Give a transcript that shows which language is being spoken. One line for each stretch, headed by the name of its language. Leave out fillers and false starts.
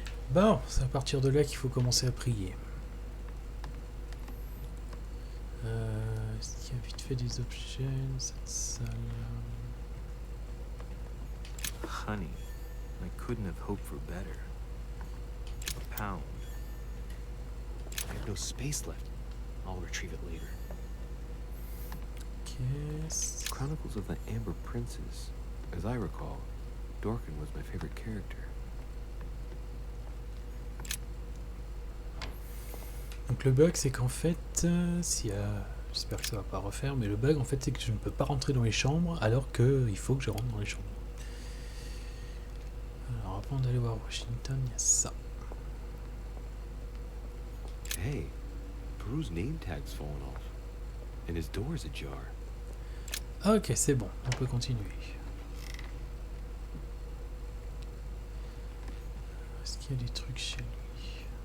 French: Bon, c'est à partir de là qu'il faut commencer à prier. Est-ce qu'il y a vite fait des objets dans cette salle?
English: Honey, I couldn't have hoped for better. A pound. I have no space left. I'll retrieve it later.
French: Caisse.
English: Chronicles of the Amber Princes. As I recall, Dorkin was my favorite character.
French: Donc le bug c'est qu'en fait, j'espère que ça va pas refaire, mais le bug en fait c'est que je ne peux pas rentrer dans les chambres alors qu'il faut que je rentre dans les chambres. Alors avant d'aller voir Washington, il y a ça.
English: Hey, Peru's name tag's fallen off, and his door's ajar.
French: Ok, c'est bon, on peut continuer. Est-ce qu'il y a des trucs chez lui?